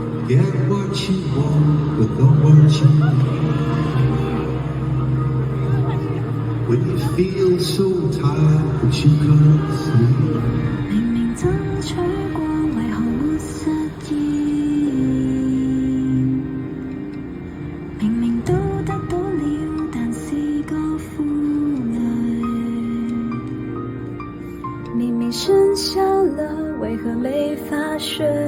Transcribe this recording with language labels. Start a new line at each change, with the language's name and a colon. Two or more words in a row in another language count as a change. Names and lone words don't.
English: Forget what you want, but know what you need. When you feel so tired, but you can't sleep.
Cantonese: 明明爭取過，為何沒實現？明明都得到了，但是個負累。明明剩下了，為何沒法睡？